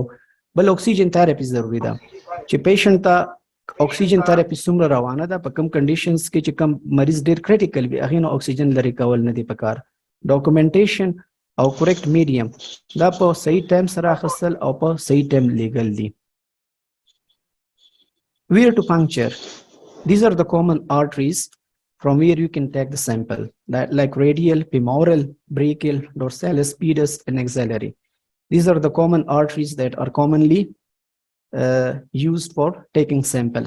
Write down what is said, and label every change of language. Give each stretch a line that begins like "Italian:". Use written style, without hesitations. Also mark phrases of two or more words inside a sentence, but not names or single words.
Pashto: بل
English: oxygen therapy
Pashto: ضروري ده چې پیشنټ ته
English: oxygen therapy
Pashto: څومره روانه ده، په کم کنډیشنز کې چې کم مریض ډیر کریټیکل وي هغې نه اکسیجن لرې کول نه دي پکار. ډاکومنټیشن او کریکټ میډیم دا په صحیح ټایم سره اخیستل او په صحیح ټایم لیږل دي.
English: Where to puncture? These are the common arteries from where you can take the sample, like radial, femoral, brachial, dorsalis, pedis, and axillary. These are the common arteries that are commonly used for taking samples.